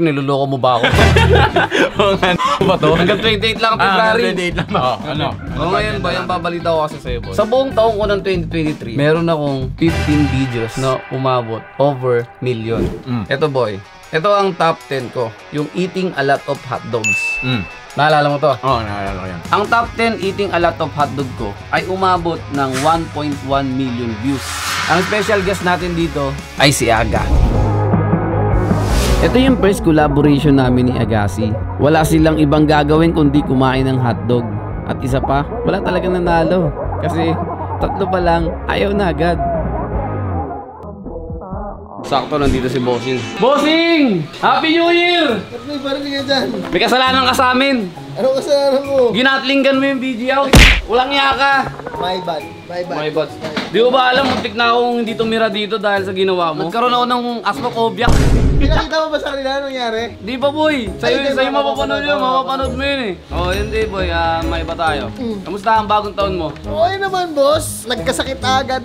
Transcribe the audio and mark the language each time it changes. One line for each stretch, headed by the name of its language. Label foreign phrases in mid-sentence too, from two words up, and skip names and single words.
Filipino: Niloloko mo ba ako? Ano ba to? Hanggang 28 lang ang February. 28 lang ako. Ano? Ngayon ba, yung babalita ko kasi sa'yo, boy. Sa buong taong ko ng 2023, meron akong 15 videos na umabot
English: over million.
Filipino: Ito, boy. Ito ang top 10 ko.
English: Yung eating a lot of hot dogs.
Filipino: Naalala mo to? Oo, naalala ko yan. Ang
English: top 10 eating a lot of hotdog
Filipino: ko ay umabot ng 1.1
English: million views.
Filipino: Ang special guest natin dito ay si Aga. Ito yung
English: first collaboration
Filipino: namin ni Agassi. Wala silang ibang gagawin kundi kumain ng hotdog. At isa pa, wala talagang nanalo. Kasi tatlo pa lang, ayaw na agad. Sakto, nandito si Bossing. Bossing!
English: Happy New Year!
Filipino: Ba't may bariling ka dyan? May kasalanan ka sa amin. Anong kasalanan mo? Ginatlingan mo yung video. Walang iya ka.
English: My bad. My bad. My bad.
Filipino: Di ko ba alam, muntik na akong hindi tumira dito dahil sa ginawa mo. Nagkaroon ako ng asmophobia. Pinakita mo ba sa kanila anong nangyari? Di ba boy? Sa'yo mapapanood yun, mapapanood mo yun eh. Oh, yun di boy, may iba tayo. Kamusta ang bagong taon mo? Okay naman boss. Nagkasakit agad.